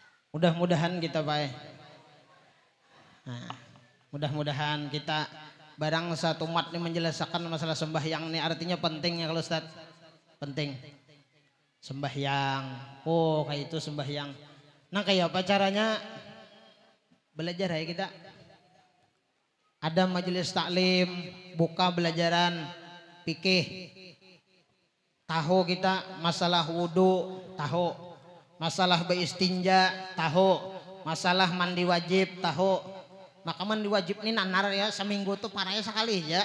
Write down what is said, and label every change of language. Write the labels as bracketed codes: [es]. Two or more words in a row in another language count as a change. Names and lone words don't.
[id] Mudah-mudahan kita baik. Nah, mudah-mudahan kita barang satu umat ini menjelaskan masalah sembahyang ini artinya penting ya kalau Ustaz. Penting. Sembahyang. Oh, kayak itu sembahyang. Nah, kayak apa caranya? Belajar ya kita. Ada majelis taklim, buka belajaran fikih. Tahu kita masalah wudu, tahu. Masalah beristinja, tahu. Masalah mandi wajib, tahu. Maka mandi wajib ini nanar ya seminggu tuh parahnya sekali ya.